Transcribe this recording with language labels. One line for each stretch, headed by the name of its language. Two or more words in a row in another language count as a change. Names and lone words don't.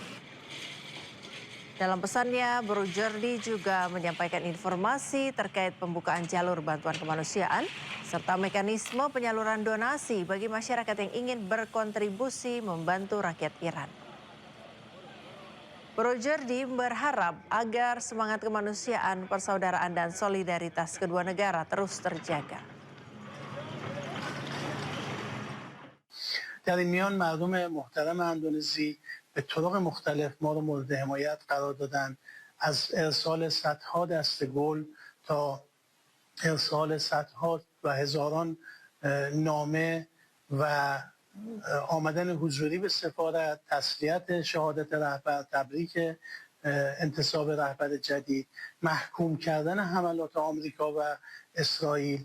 Indonesian: Dalam pesannya, Borojerdi juga menyampaikan informasi terkait pembukaan jalur bantuan kemanusiaan serta mekanisme penyaluran donasi bagi masyarakat yang ingin berkontribusi membantu rakyat Iran. Borojerdi berharap agar semangat kemanusiaan, persaudaraan, dan solidaritas kedua negara terus terjaga.
Persian: در این میان مردم محترم اندونزی به طرق مختلف ما رو مورد حمایت قرار دادن، از ارسال صدها دسته گل تا ارسال صدها و هزاران نامه و آمدن حضوری به سفارت، تسلیت شهادت رهبر، تبریک انتصاب رهبر جدید، محکوم کردن حملات آمریکا و اسرائیل.